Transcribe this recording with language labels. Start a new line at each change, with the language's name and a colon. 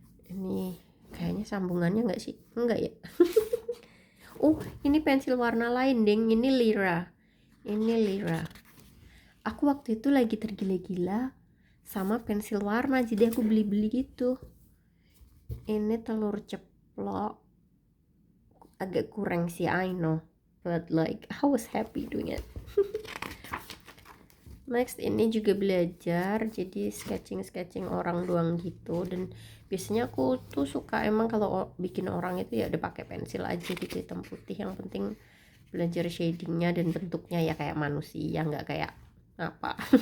Indonesian: Ini kayaknya sambungannya nggak sih? Enggak ya. Ini pensil warna lain deng. Ini Lira. Aku waktu itu lagi tergila-gila sama pensil warna, jadi aku beli-beli gitu. Ini telur ceplok, agak kurang sih,
English: I know, but like I was happy doing it.
Indonesian: Next, ini juga belajar jadi sketching orang doang gitu, dan biasanya aku tuh suka emang kalau bikin orang itu ya udah pakai pensil aja gitu hitam putih, yang penting belajar shadingnya dan bentuknya ya kayak manusia, nggak kayak apa.